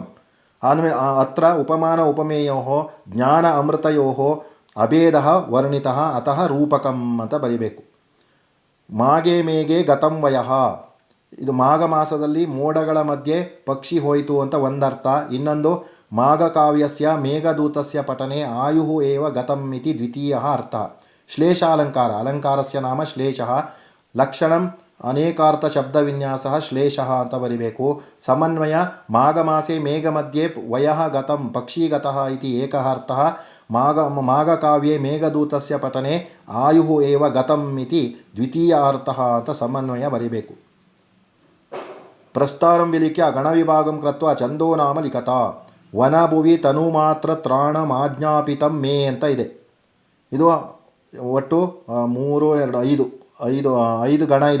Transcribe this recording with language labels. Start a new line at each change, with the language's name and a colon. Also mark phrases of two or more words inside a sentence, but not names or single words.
Sanskrit: ಆಮೇಲೆ ಅತ್ರ ಉಪಮಾನ ಉಪಮೇಯೋ ಜ್ಞಾನ ಅಮೃತಯೋ ಅಭೇದ ವರ್ಣಿತ ಅತಃ ರೂಪಕಂ
Kannada: ಅಂತ ಬರೀಬೇಕು.
Sanskrit: ಮಾಗೆ ಮೇಗೆ ಗತಂ ವಯಃ.
Kannada: ಇದು ಮಾಘ ಮಾಸದಲ್ಲಿ ಮೋಡಗಳ ಮಧ್ಯೆ ಪಕ್ಷಿ ಹೋಯಿತು ಅಂತ ಒಂದರ್ಥ.
Sanskrit: ಇನ್ನೊಂದು ಮಾಘಕಾವ್ಯಸ್ಯ ಮೇಘದೂತಸ್ಯ ಪಠನೆ ಆಯುಃ ಏವ ಗತಂ ಇತಿ ದ್ವಿತೀಯ ಅರ್ಥ. ಶ್ಲೇಷಾಲಂಕಾರ. ಅಲಂಕಾರಸ್ಯ ನಾಮ ಶ್ಲೇಷಃ. ಲಕ್ಷಣಂ ಅನೇಕಾರ್ಥ ಶಬ್ದವಿನ್ಯಾಸ ಶ್ಲೇಷಃ
Kannada: ಅಂತ ಬರಿಬೇಕು.
Sanskrit: ಸಮನ್ವಯ ಮಾಘಮಾಸೆ ಮೇಘಮಧ್ಯೆ ವಯಃ ಗತಂ ಪಕ್ಷೀಗತಃ ಇತಿ ಏಕಃ ಅರ್ಥಃ. ಮಾಘಕಾವ್ಯೆ ಮೇಘದೂತಸ್ಯ ಪಠನೆ ಆಯುಃ ಏವ ಗತಂ ಇತಿ ದ್ವಿತೀಯ ಅರ್ಥಃ
Kannada: ಅಂತ ಸಮನ್ವಯ ಬರಿಬೇಕು.
Sanskrit: ಪ್ರಸ್ತಾರಂ ವಿಲಿಖ್ಯ ಗಣವಿಭಾಗಂ ಕೃತ್ವ ಛಂದೋ ನಾಮ ಲಿಖತ. ವನಭುವಿ ತನುಮಾತ್ರ ತ್ರಾಣಮಾಜ್ಞಾಪಿತಂ ಮೇ
Kannada: ಅಂತ ಇದೆ. ಇದು ಒಟ್ಟು 3, 2, 5 ಗಣ ಇದೆ.